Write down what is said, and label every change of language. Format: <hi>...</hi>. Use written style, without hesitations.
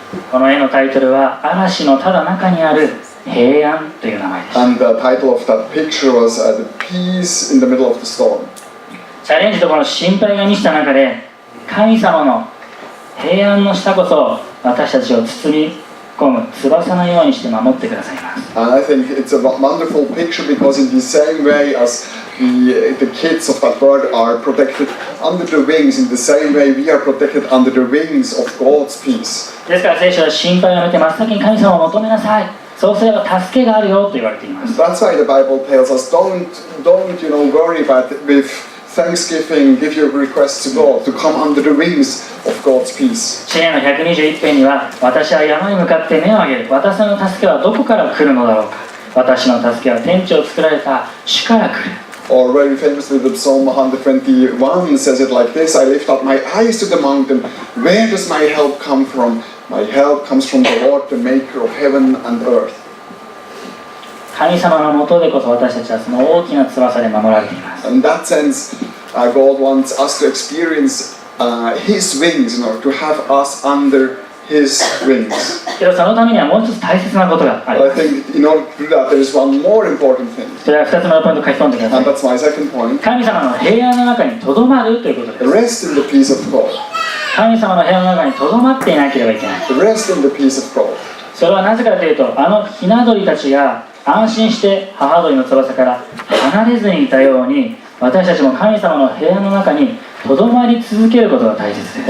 <ja>この絵のタイトルは嵐のただ中にある平安という名前です。</ja> <en>And the title of that picture was The Peace in the Middle of the Storm.</en> <ja>チャレンジとこの心配が満ちた中で神様の平安の下こそ私たちを包み込む翼のようにして守ってくださいます。</ja> <en>And I think it's a wonderful picture because in the same way as the kids of that bird are protected under the wings, in the same way we are protected under the wings of God's peace.</en> <ja>ですから聖書は心配をやめて真っ先に神様を求めなさい。そうすれば助けがあるよと言われています。</ja> <en>That's why the Bible tells us don't worry about it with thanksgiving, give your requests to God, to come under the wings of God's peace.</en> <ja>詩篇の121編には私は山に向かって目を上げる。私の助けはどこから来るのだろうか。私の助けは天地を作られた主から来る。</ja> <en>Or very famously the Psalm 121 says it like this: I lift up my eyes to the mountain. Where does my help come from? My help comes from the Lord, the maker of heaven and earth.</en> <ja>神様のもとでこそ私たちはその大きな翼で守られています。</ja> <en>In that sense, God wants us to experience His wings, to have us under His wings.</en> <ja>けどそのためにはもう一つ大切なことがあり</ja> <en>But</en> <ja>ま</ja> <en>I</en> <ja>す。</ja> <en>think in order to do that, there is one more important thing.</en> <ja>それは2つ目のポイントを書き込んでくださ</ja> <en>And</en> <ja>い。</ja> <en>that's my second point.</en> <ja>神様の平安の中にとどまるということです。</ja> <en>Rest in the peace of God.</en> <ja>神様の平安の中にとどまっていなければいけない。</ja> <en>Rest in the peace of God.</en> <ja>それはなぜかというと、あのひな鳥たちが安心して母鳥の翼から離れずにいたように、私たちも神様の平安の中にとどまり続けることが大切です。</ja>